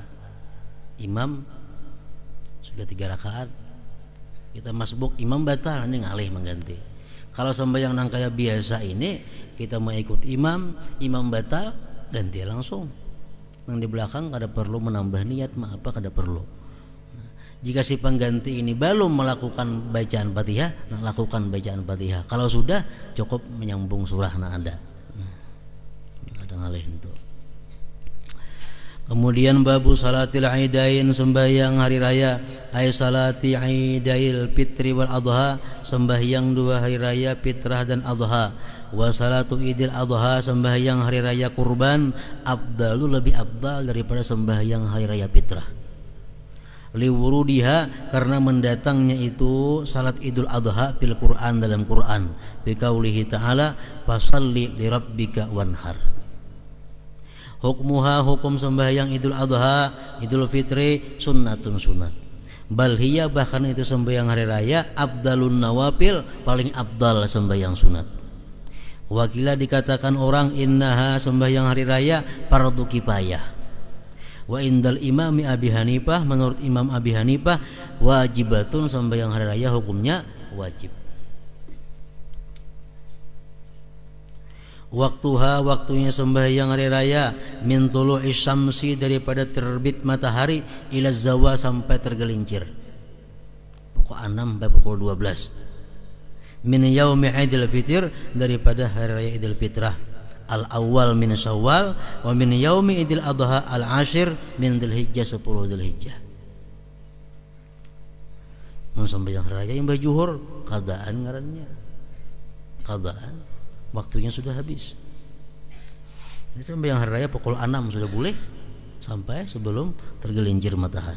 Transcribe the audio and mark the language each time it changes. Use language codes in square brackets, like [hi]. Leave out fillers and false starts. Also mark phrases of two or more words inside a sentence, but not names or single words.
[bjn] Imam sudah 3 rakaat. Kita masbuk, imam batal, ini ngalih mengganti. Kalau sembahyang nang kayak biasa ini, kita mau ikut imam batal, ganti langsung. Nang di belakang kada perlu menambah niat, kada perlu. Jika si pengganti ini belum melakukan bacaan Fatihah, lakukan bacaan Fatihah. Kalau sudah, cukup menyambung surah ada. Kadang alih itu. Kemudian [ar] باب صلاة العيدين, [bjn] sembahyang hari raya, [ar] أي صلاة عيد الفطر والأضحى, [bjn] sembahyang dua hari raya fitrah dan adha. [ar] وصلاة عيد الأضحى, [bjn] sembahyang hari raya kurban, afdalu, lebih afdal daripada sembahyang hari raya fitrah. Liwurudiha, karena mendatangnya itu salat idul adha [ar] في القرآن, [bjn] dalam Quran, [ar] بقوله تعالى فصل لربك وانحر. [bjn] Hukmuha, hukum sembahyang idul adha, idul fitri, sunnatun, sunat. [ar] بل هي, [bjn] bahkan itu sembahyang hari raya, [ar] أبدل النوافل, [bjn] paling abdal sembahyang sunat. Wakila, dikatakan orang, innaha, sembahyang hari raya, fardu kifayah. [ar] وعند الإمام أبي حنيفة, [bjn] menurut Imam Abi Hanifah, wajibatun, sembahyang hari raya hukumnya wajib. Waktuha, waktunya sembahyang hari raya, [ar] من طلوع الشمس, [bjn] daripada terbit matahari, [ar] إلى زوال, [bjn] sampai tergelincir, pukul 6 sampai pukul 12. [ar] من يوم عيد الفطر, [bjn] daripada hari raya idul fitrah, [ar] الأول من شوال, ومن يوم عيد الأضحى العاشر من ذي الحجة، 10 ذي الحجة. [bjn] Sembahyang hari raya yang bajuhur, qadaan ngarannya, qadaan, waktunya sudah habis. Ini sembahyang hari raya pukul 6 sudah boleh sampai sebelum tergelincir matahari.